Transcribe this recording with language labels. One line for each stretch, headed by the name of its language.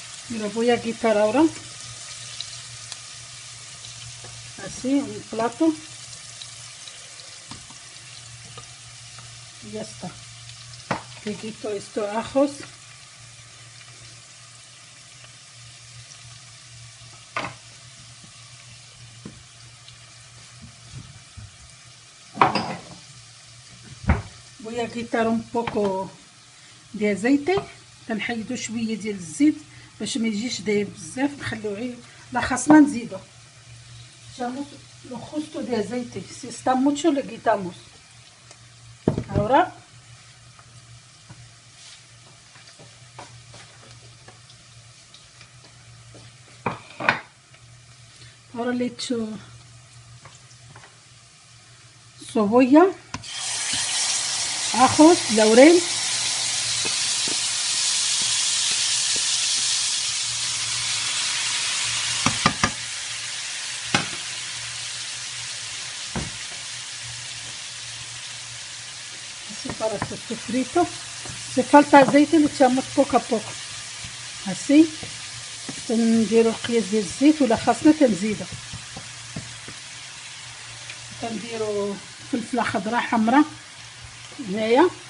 Spanish: Y lo voy a quitar ahora, así, un plato, y ya está. Le quito estos ajos, voy a quitar un poco de aceite,
Arabic: تنحيدو شويه ديال الزيت باش ما يجيش دايب بزاف، نخليوه غير لا خاصنا نزيدو.
Spanish: Echamos lo justo de aceite, si está mucho le quitamos. Ahora le echo cebolla, ajos, laurel, para su sofrito. Si falta aceite le echamos poco a poco, así.
Arabic: تنديرو القياس ديال الزيت ولا خاصنا تنزيدو، تنديرو فلفله خضراء حمراء هنايا،